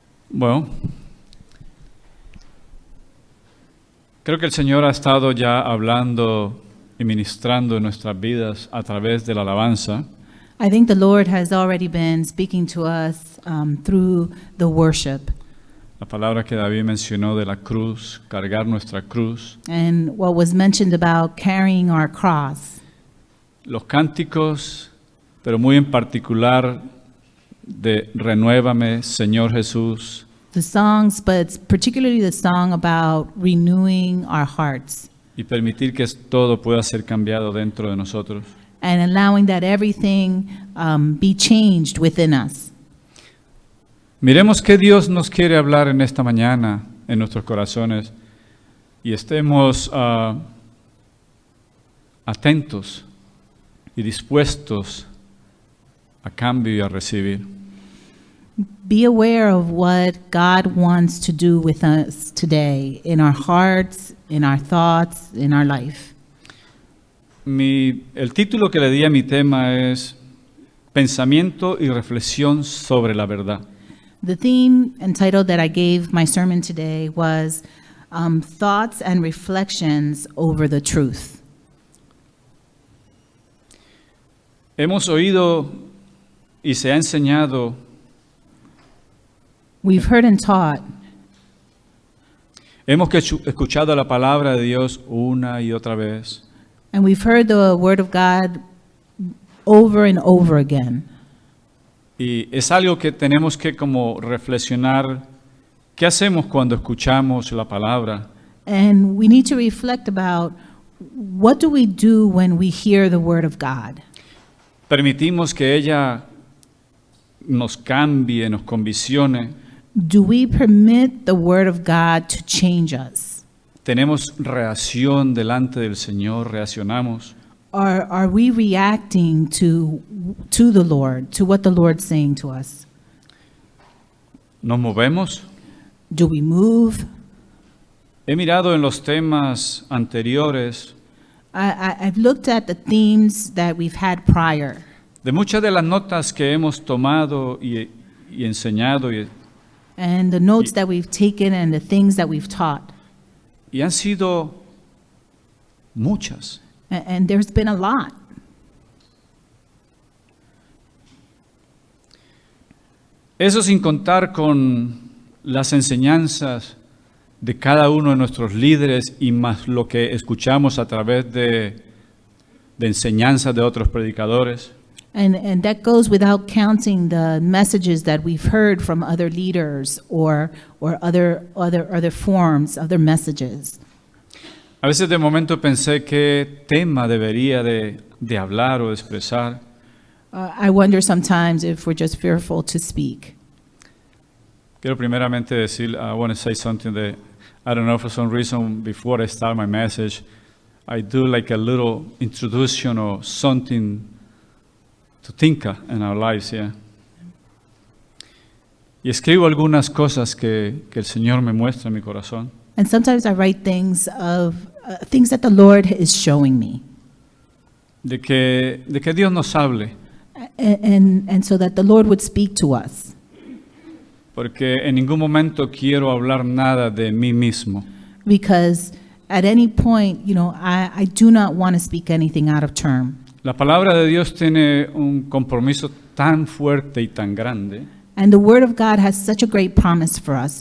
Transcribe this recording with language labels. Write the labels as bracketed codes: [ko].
[es] Bueno, creo que el Señor ha estado ya hablando y ministrando en nuestras vidas a través de la alabanza. [en] I think the Lord has already been speaking to us through the worship. [es] La palabra que David mencionó de la cruz, cargar nuestra cruz. [en] And what was mentioned about carrying our cross. [es] Los cánticos, pero muy en particular de Renuévame, Señor Jesús. [en] The songs, but particularly the song about renewing our hearts. [es] Y permitir que todo pueda ser cambiado dentro de nosotros. [en] And allowing that everything be changed within us. [es] Miremos qué Dios nos quiere hablar en esta mañana en nuestros corazones y estemos atentos y dispuestos a cambio y a recibir. [en] Be aware of what God wants to do with us today in our hearts, in our thoughts, in our life. [es] El título que le di a mi tema es Pensamiento y reflexión sobre la verdad. [en] The theme and title that I gave my sermon today was Thoughts and Reflections over the Truth. [es] Hemos oído y se ha enseñado. [en] We've heard and taught. [es] Hemos escuchado la palabra de Dios una y otra vez. [en] And we've heard the word of God over and over again. [es] Y es algo que tenemos que como reflexionar. ¿Qué hacemos cuando escuchamos la palabra? [en] And we need to reflect about what do we do when we hear the word of God? [es] Permitimos que ella nos cambie, nos conviccione. [en] Do we permit the word of God to change us? [es] Tenemos reacción delante del Señor, reaccionamos. [en] Are we reacting to the Lord, to what the Lord's saying to us? [es] ¿Nos movemos? [en] Do we move? [es] He mirado en los temas anteriores [en] I've looked at the themes that we've had prior. [es] de muchas de las notas que hemos tomado y enseñado [en] And the notes that we've taken and the things that we've taught. [es] y han sido muchas. [en] And there's been a lot. [es] Eso sin contar con las enseñanzas de cada uno de nuestros líderes y más lo que escuchamos a través de enseñanzas de otros predicadores. [en] And that goes without counting the messages that we've heard from other leaders or other forms, other messages. [es] A veces de momento pensé qué tema debería de hablar o de expresar. [en] I wonder sometimes if we're just fearful to speak. [es] Quiero primeramente decir, [en] I want to say something that I don't know, for some reason before I start my message, I do like a little introduction or something to think in our lives, yeah. [es] Y escribo algunas cosas que el Señor me muestra en mi corazón. [en] And sometimes I write things of things that the Lord is showing me. [es] De que Dios nos hable. [en] And so that the Lord would speak to us. [es] Porque en ningún momento quiero hablar nada de mí mismo. [en] Because at any point, I do not want to speak anything out of term. [es] La palabra de Dios tiene un compromiso tan fuerte y tan grande [en] And the Word of God has such a great promise for us.